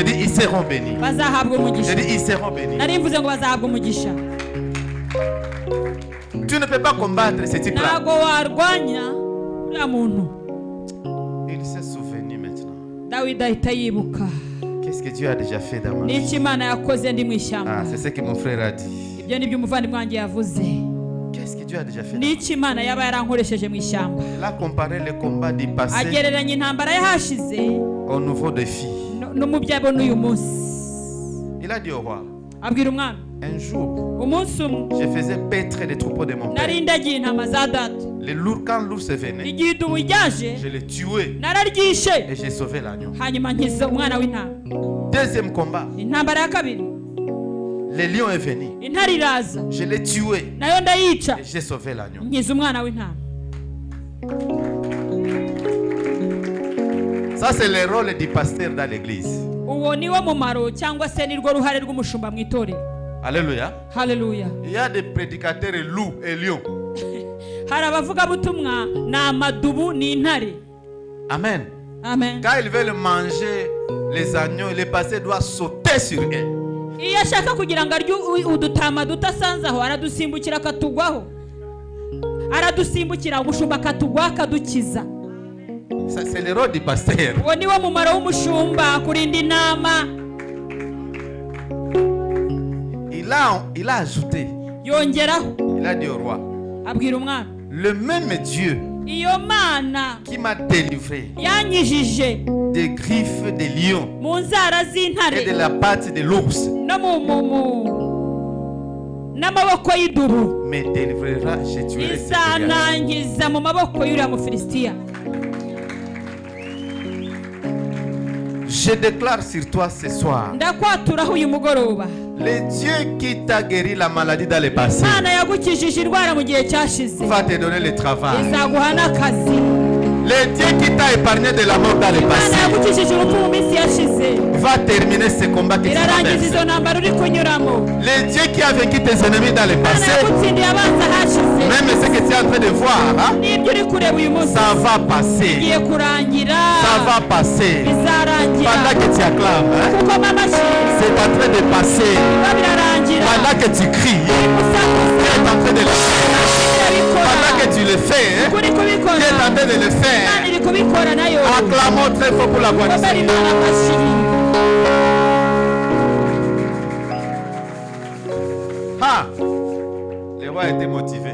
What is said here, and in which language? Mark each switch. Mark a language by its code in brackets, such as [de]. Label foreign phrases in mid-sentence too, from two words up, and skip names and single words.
[fr] Je dis, ils seront bénis. [rw] Bazahabwa [fr] Je [rw] umugisha. [fr] dis, ils seront bénis. [rw] Nari mvuze ngo bazahabwa umugisha. [fr] Tu ne peux pas combattre ce type-là. [rw] Ntago warwanya uriya muntu. [fr] Il s'est souvenu maintenant. [rw] Dawidi ahita yibuka [fr] Qu'est-ce que Dieu a déjà fait dans ma vie? [rw] n'icyo Imana yakoze ndi mu ishyamba. [fr] Ah, c'est ce que mon frère a dit. [rw] Ibyo ni byo umuvandimwe wanjye yavuze. [fr] Qu'est-ce que Dieu a déjà fait dans ma vie? [rw] N'icyo Imana yaba yarankoresheje mu ishyamba. [fr] Il a comparé le combat du passé [rw] Agereranya intambara yahashize [fr] au nouveau défi. [rw] no mu byabo n'uyu munsi. [fr] Il a dit au roi, [rw] Abwira umwami, [fr] un jour, [rw] umunsi umwe [fr] je faisais paître les troupeaux de mon père. [rw] nari ndagiye intama za data. [fr] Quand l'ours venait, [rw] Igihe idubu ryaje [fr] je l'ai tué [rw] nararyishe [fr] et j'ai sauvé l'agneau. [rw] hanyuma nkiza umwana w'intama. [fr] Deuxième combat, [rw] Intambara ya kabiri, [fr] le lion est venu. [rw] intare iraza [fr] Je l'ai tué [rw] nayo ndayica [fr] et j'ai sauvé l'agneau. [rw] nkiza umwana w'intama. [fr] Ça, c'est le rôle du pasteur dans l'église. [rw] Uwo ni wo mumaro cyangwa se ni rwo ruhare rw'umushumba mu itorero. [fr] Alléluia. [rw] Haleluya. [fr] Il y a des prédicateurs loups et lions. [rw] Hari abavugabutumwa ni amadubu ni intare. [fr] Amen. [rw] Amen. [fr] Quand ils veulent manger les agneaux, le pasteur doit sauter sur eux. [rw] Iyo ashaka kugira ngo arye udutama dudasanze aho aradusimbukira akatugwaho. Aradusimbukira umushumba akatugwaho akadukiza. [fr] Ça, c'est le rôle du pasteur. [rw] Uwo ni wo mumaro w'umushumba, kurinda intama. [fr] Il a ajouté, [rw] Yongeraho [fr] il a dit au roi, [rw] abwira umwami, [fr] le même Dieu [rw] iyo mana [fr] qui m'a délivré [rw] yanyijije [fr] des griffes des lions [rw] mu nzara [fr] et de [rw] z'intare [fr] la patte de l'ours [rw] no n'amaboko y'idubu [fr] me délivrera, je tuerai ce Goliath. [rw] izanangiza mu maboko y'uriya mufilisitiya. [fr] Je déclare sur toi ce soir, [rw] ndakwaturaho uyu mugoroba [fr] le Dieu qui t'a guéri la maladie dans le passé [rw] imana yagukijije indwara mu gihe cyashize [fr] va te donner le travail. [rw] izaguha n'akazi. [fr] Le Dieu qui t'a épargné de la mort dans le [rw] imana [fr] passé [rw] yagukijije urupfu mu minsi yashize [fr] va terminer ce combat que tu [rw] irarangiza [fr] traverses. [rw] izo ntambara uri kunyuramo. [fr] Le Dieu qui a vaincu tes ennemis dans le [rw] imana [fr] passé, [rw] yagutsindiye abanza hashize [fr] même ce que tu es en train de voir, hein, [rw] n'ibyo uri kureba uyu munsi [fr] ça va passer. [rw] bigiye kurangira, [fr] Ça va passer. [rw] bizarangira [fr] Pendant que tu acclames, hein, [rw] kuko mamashi [fr] c'est en train de passer. [rw] biba birarangira. [fr] Pendant que tu cries, tu [rw] Musakuza [fr] es en train de le faire. [rw] irabikora [fr] Pendant que tu le fais, hein, [rw] kuri [fr] tu [rw] kubikora [fr] es en train de le [rw] imana [fr] faire. [rw] iri kubikora nayo. [fr] Acclamons très fort pour la voix du [rw] Kuko bari [fr] Seigneur. [rw] imana amashi. [fr] Ah, le roi était motivé.